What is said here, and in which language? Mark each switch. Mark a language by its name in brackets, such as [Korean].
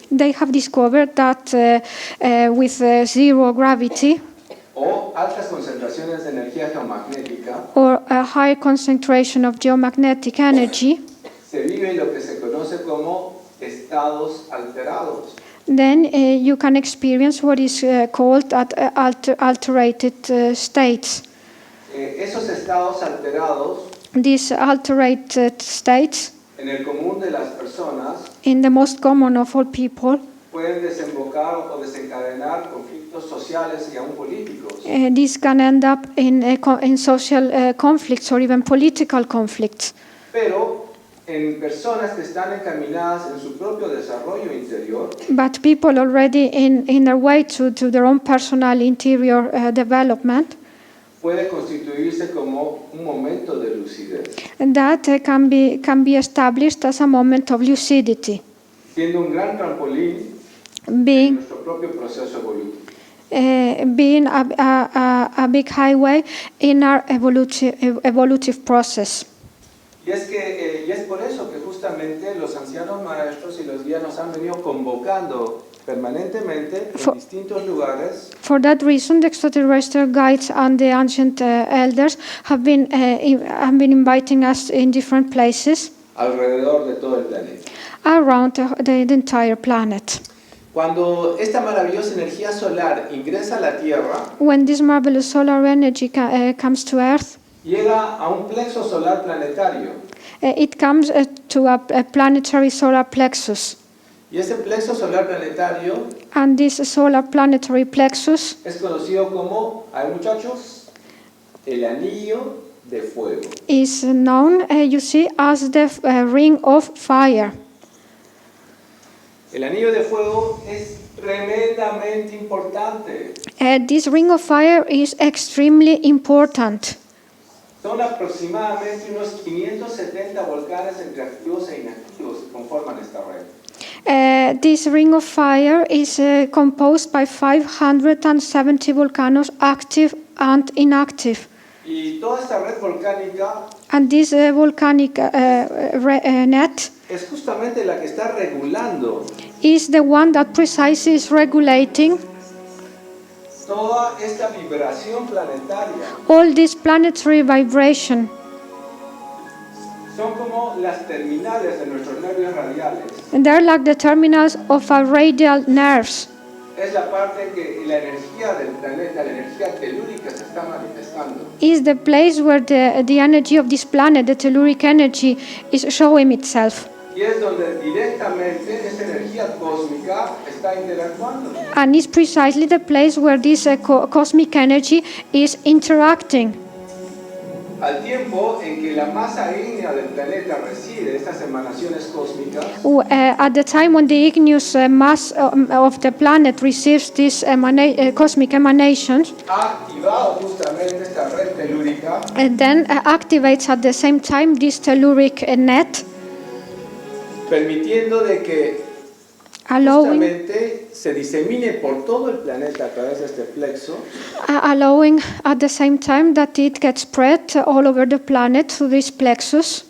[English] They have discovered that with zero gravity [Spanish] o altas concentraciones de energía geomagnética [English] or a high concentration of geomagnetic energy, [Spanish] se vive lo que se conoce como estados alterados. [English] then you can experience what is called alterated states. [Spanish] Esos estados alterados [English] These alterated states, [Spanish] en el común de las personas, [English] in the most common of all people, [Spanish] pueden desembocar o desencadenar conflictos sociales y aún políticos. [English] this can end up in social conflicts or even political conflicts. [Spanish] Pero en personas que están encaminadas en su propio desarrollo interior, [English] But people already in their way to their own personal interior development, [Spanish] puede constituirse como un momento de lucidez, [English] and that can be established as a moment of lucidity, [Spanish] siendo un gran trampolín en [English] being [Spanish] nuestro propio proceso evolutivo. [English] being a big highway in our evolutive process. [Spanish] Y es por eso que justamente los ancianos maestros y los guías nos han venido convocando permanentemente en distintos lugares [English] For that reason, the extraterrestrial guides and the ancient elders have been inviting us in different places [Spanish] alrededor de todo el planeta. [English] around the entire planet. [Spanish] Cuando esta maravillosa energía solar ingresa a la Tierra, [English] When this marvelous solar energy comes to Earth, [Spanish] llega a un plexo solar planetario. [English] it comes to a planetary solar plexus. [Spanish] Y ese plexo solar planetario [English] And this solar planetary plexus [Spanish] es conocido como, a ver muchachos, el anillo de fuego. [English] is known, you see, as the ring of fire. [Spanish] El anillo de fuego es tremendamente importante. [English] This ring of fire is extremely important. [Spanish] Son aproximadamente unos 570 volcanes entre activos e inactivos que conforman esta red. [English] This ring of fire is composed by 570 volcanoes, active and inactive. [Spanish] Y toda esta red volcánica [English] And this volcanic net [Spanish] es justamente la que está regulando [English] is the one that precisely is regulating [Spanish] toda esta vibración planetaria. [English] all this planetary vibration. [Spanish] Son como las terminales de nuestros nervios radiales. [English] And they're like the terminals of our radial nerves. [Spanish] Es la parte que la energía del planeta, la energía telúrica se está manifestando. [English] Is the place where the energy of this planet, the telluric energy, is showing itself. [Spanish] Y es donde directamente esta energía cósmica está interactuando. [English] And it's precisely the place where this cosmic energy is interacting. [Spanish] Al tiempo en que la masa ígnea del planeta recibe estas emanaciones cósmicas, [English] At the time when the igneous mass of the planet receives these cosmic emanations, [Spanish] ha activado justamente esta red telúrica, [English] and then activates at the same time this telluric net, [Spanish] permitiendo de que [English] allowing [Spanish] justamente se disemine por todo el planeta a través de este plexo [English] at the same time that it gets spread all over the planet through this plexus,